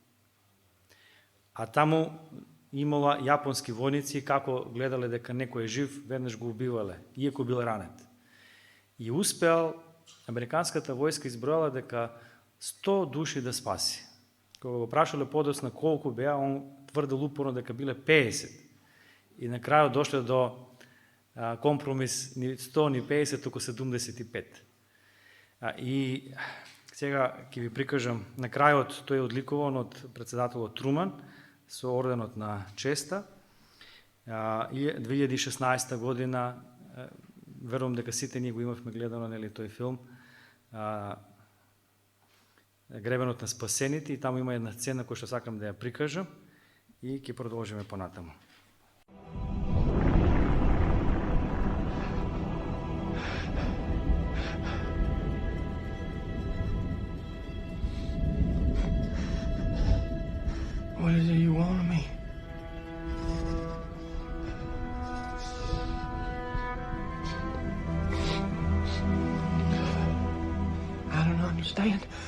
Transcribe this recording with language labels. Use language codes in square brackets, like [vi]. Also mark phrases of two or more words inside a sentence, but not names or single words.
[mk] А таму имала јапонски војници, како гледале дека некој е жив, веднаш го убивале, иако бил ранет. И успеал, американската војска избројала дека 100 души да спаси. Кога го прашале подоцна колку беа, он тврдел упорно дека биле 50. и на крају дошли до компромис ни 100, ни 50, туку 75. И сега ќе ви прикажам на крајот, тој е одликуван од председателот Труман со орденот на честа. И 2016 година, верувам дека сите ние го имавме гледано, нели, тој филм, Гребенот на спасените, и таму има една сцена која што сакам да ја прикажам и ќе продолжиме понатаму. [en] What is it you want of me? I don't understand.